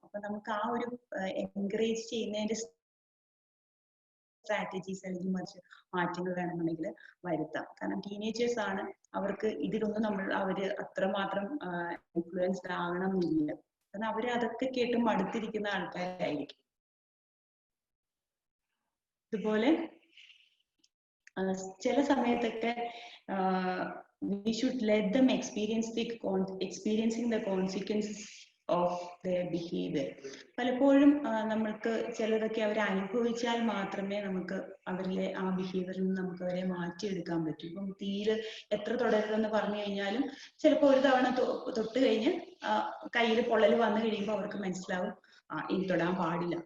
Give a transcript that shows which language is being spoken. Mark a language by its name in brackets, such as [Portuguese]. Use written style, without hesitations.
[Malayalam] അപ്പൊ നമുക്ക് ആ ഒരു എൻകറേജ് ചെയ്യുന്നതിന്റെ സ്ട്രാറ്റജീസ് അല്ലെങ്കിൽ മറിച്ച് മാറ്റങ്ങൾ വേണമെന്നുണ്ടെങ്കിൽ വരുത്താം. കാരണം ടീനേജേഴ്സ് ആണ്, അവർക്ക് ഇതിലൊന്നും അവര് അത്രമാത്രം ഇൻഫ്ലുവൻസ്ഡ് ആകണം എന്നില്ല. കാരണം അവര് അതൊക്കെ കേട്ട് മടുത്തിരിക്കുന്ന ആൾക്കാരായിരിക്കും. ഇതുപോലെ ചില സമയത്തൊക്കെ [English] we should let them experiencing the consequences of their behavior. [Malayalam] പലപ്പോഴും നമ്മൾക്ക് ചിലതൊക്കെ അവർ അനുഭവിച്ചാൽ മാത്രമേ നമുക്ക് അവരിലെ ആ ബിഹേവിയറിൽ നിന്ന് നമുക്ക് അവരെ മാറ്റിയെടുക്കാൻ പറ്റൂ. ഇപ്പം തീരെ എത്ര തുടരുതെന്ന് പറഞ്ഞു കഴിഞ്ഞാലും ചിലപ്പോൾ ഒരു തവണ തൊട്ട് കഴിഞ്ഞ് കയ്യിൽ പൊള്ളൽ വന്നു കഴിയുമ്പോൾ അവർക്ക് മനസ്സിലാവും ഇനി തൊടാൻ പാടില്ല.